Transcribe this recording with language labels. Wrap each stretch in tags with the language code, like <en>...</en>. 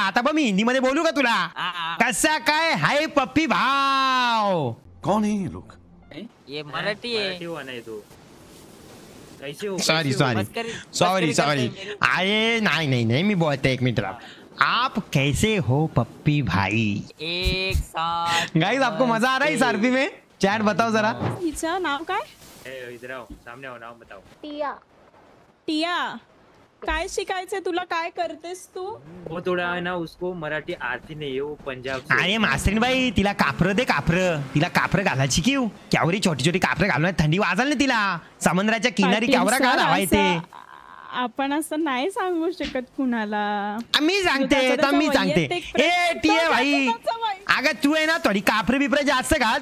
<mr>आता बघ मी हिंदी मध्ये बोलू का तुला. कसा काय हाय पप्पी भाव?</mr> <hi>कौन है ये लोग? ये मराठी है.</hi> <en>Sorry sorry sorry.</en> <mr>अरे नाही मी बोलते एक मिनट.</mr> <hi>आप कैसे हो पप्पी भाई? एक साथ गाइस आपको मजा आ रहा है इस आरपी में? चैट बताओ जरा.</hi> <mr>तिचं नाव काय?</mr> <hi>इधर आओ, सामने आओ, नाम बताओ.</hi> <mr>टिया. काय शिकायचंय तुला? काय करतेस तू?</mr> <hi>वो थोड़ा है ना, उसको मराठी आती नहीं है, वो पंजाब से.</hi> <mr>अरे मास्तरीन बाई तिला कापर दे कापर. तिला कापर घालायची की केवढी छोटी छोटी कापर घालून थंडी वाजाल ना तिला. समुद्राच्या किनारी पाटील केवढा सर, का लावायचे. असं आपण असं नाही सांगू शकत कुणाला. मी सांगते तर मी सांगते. ए टिये भाई अगं तू आहे ना थोडी कापरे बिपरे जास्त घाल.</mr>